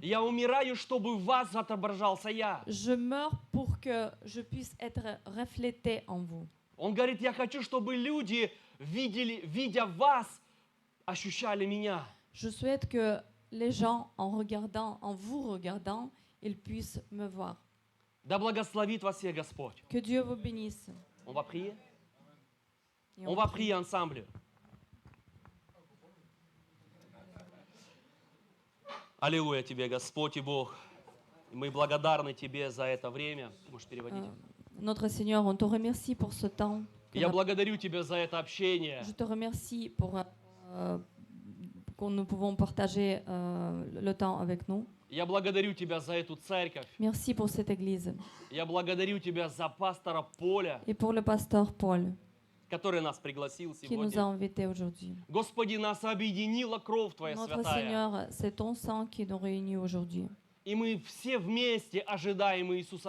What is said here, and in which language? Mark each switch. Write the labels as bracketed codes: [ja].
[ru] Я умираю, чтобы в вас отображался я. [fr] Je meurs pour que je puisse être reflété en vous. [ru] Он говорит, я хочу, чтобы люди, видя вас, ощущали меня. [fr] Je souhaite que les gens, en vous regardant, ils puissent me voir. [ru] Да благословит вас всех Господь. [fr] Que Dieu vous bénisse. On va prier? Et On va prier ensemble. [ru] Аллилуйя Тебе, Господь и Бог. И мы благодарны Тебе за это время. Ты можешь переводить? [fr] Notre Seigneur, on te remercie pour ce temps. [ru] Я благодарю Тебя за это общение. [fr] Je te remercie pour qu'on nous pouvons partager le temps avec nous. [ru] Я благодарю Тебя за эту церковь. [fr] Merci pour cette église [ru] Я благодарю Тебя за пастора Поля, [fr] et pour le pasteur Paul [ru] который нас пригласил [fr] qui nous a [ru] сегодня. [fr] invités aujourd'hui. [ru] Господи, нас объединила кровь Твоя [fr] Notre [ru] святая. [fr] Seigneur, c'est ton sang qui nous réunit aujourd'hui. [ru] И мы все вместе ожидаем Иисуса